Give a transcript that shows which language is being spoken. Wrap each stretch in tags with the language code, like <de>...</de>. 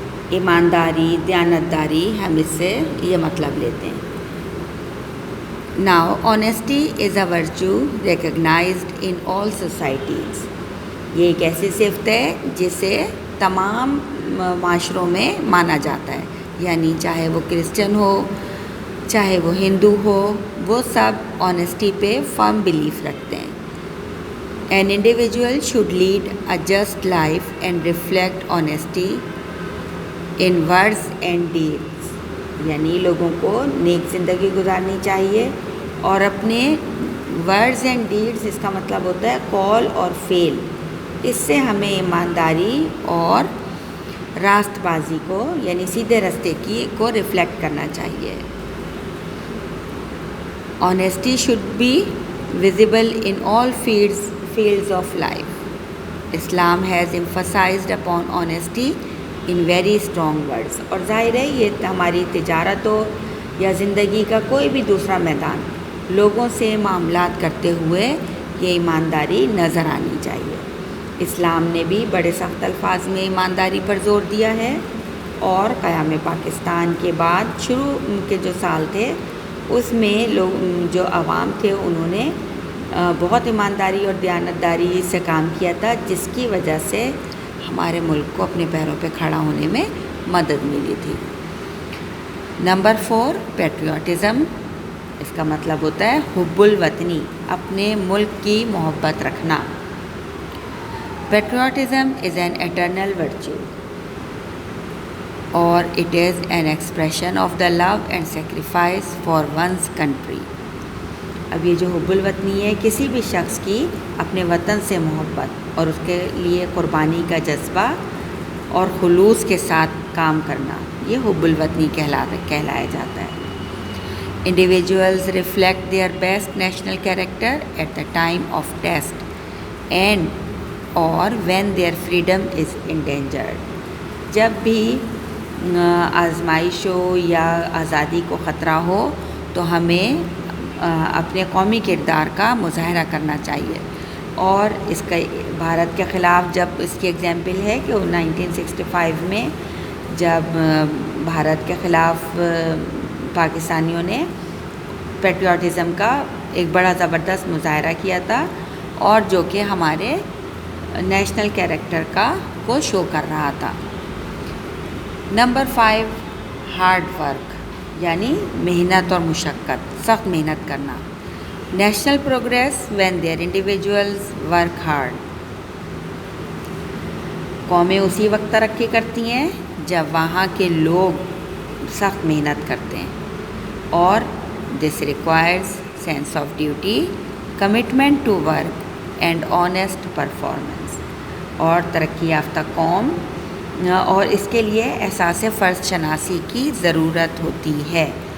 <ur>ایمانداری، دیانتداری، ہم اس سے یہ مطلب لیتے ہیں.</ur> <en>Now, honesty is a virtue recognized in all societies.</en> <ur>یہ ایک ایسی صفت ہے جسے تمام معاشروں میں مانا جاتا ہے، یعنی چاہے وہ کرسچن ہو، چاہے وہ ہندو ہو، وہ سب آنیسٹی پہ فرم بلیف رکھتے ہیں.</ur> <en>An individual should lead a just life and reflect honesty in words and deeds.</en> <ur>یعنی لوگوں کو نیک زندگی گزارنی چاہیے اور اپنے</ur> <en>words and deeds,</en> <ur>اس کا مطلب ہوتا ہے قول اور فعل، اس سے ہمیں ایمانداری اور راست بازی کو، یعنی سیدھے رستے کو ریفلیکٹ کرنا چاہیے.</ur> <en>Honesty should be visible in all fields of life. Islam has emphasized upon honesty in very strong words.</en> <ur>اور ظاہر ہے یہ ہماری تجارت ہو یا زندگی کا کوئی بھی دوسرا میدان، لوگوں سے معاملات کرتے ہوئے یہ ایمانداری نظر آنی چاہیے. اسلام نے بھی بڑے سخت الفاظ میں ایمانداری پر زور دیا ہے، اور قیام پاکستان کے بعد شروع کے جو سال تھے اس میں لوگ جو عوام تھے انہوں نے بہت ایمانداری اور دیانتداری سے کام کیا تھا، جس کی وجہ سے ہمارے ملک کو اپنے پیروں پہ کھڑا ہونے میں مدد ملی تھی. Number 4، patriotism. اس کا مطلب ہوتا ہے حب الوطنی، اپنے ملک کی محبت رکھنا.</ur> <en>Patriotism is an eternal virtue اور it is an expression of the love and sacrifice for one's country.</en> <ur>اب یہ جو حب الوطنی ہے، کسی بھی شخص کی اپنے وطن سے محبت اور اس کے لیے قربانی کا جذبہ اور خلوص کے ساتھ کام کرنا، یہ حب الوطنی کہلایا جاتا ہے.</ur> <en>Individuals reflect their best national character at the time of test and or when their freedom is endangered.</en> <ur>جب بھی آزمائش ہو یا آزادی کو خطرہ ہو تو ہمیں اپنے قومی کردار کا مظاہرہ کرنا چاہیے. اور اس کا بھارت کے خلاف جب اس کی ایگزامپل ہے کہ 1965 میں جب بھارت کے خلاف پاکستانیوں نے پیٹریوٹزم کا ایک بڑا زبردست مظاہرہ کیا تھا، اور جو کہ ہمارے نیشنل کیریکٹر کو شو کر رہا تھا. نمبر 5، ہارڈ ورک، یعنی محنت اور مشقت، سخت محنت کرنا.</ur> <en>National progress when their individuals work hard.</en> <ur>قومیں اسی وقت ترقی کرتی ہیں جب وہاں کے لوگ سخت محنت کرتے ہیں.</ur> <en>اور this requires sense of duty, commitment to work and honest performance.</en> <ur>اور ترقی یافتہ قوم اور اس کے لیے احساس فرض شناسی کی ضرورت ہوتی ہے.</ur>